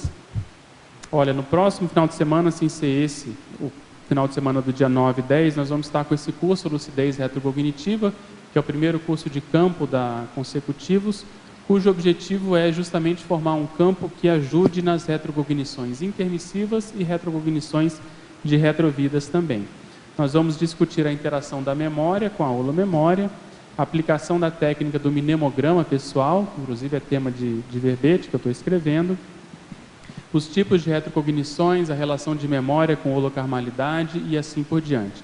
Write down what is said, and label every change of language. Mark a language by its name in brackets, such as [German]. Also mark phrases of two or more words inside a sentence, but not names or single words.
[Portuguese] Olha, no próximo final de semana, sem ser esse, o final de semana do dia 9 e 10, nós vamos estar com esse curso Lucidez Retrocognitiva, que é o primeiro curso de campo da Consecutivos, cujo objetivo é justamente formar um campo que ajude nas retrocognições intermissivas e retrocognições de retrovidas também. Nós vamos discutir a interação da memória com a holomemória, a aplicação da técnica do mnemograma pessoal, inclusive é tema de verbete que eu estou escrevendo, os tipos de retrocognições, a relação de memória com holocarmalidade e assim por diante.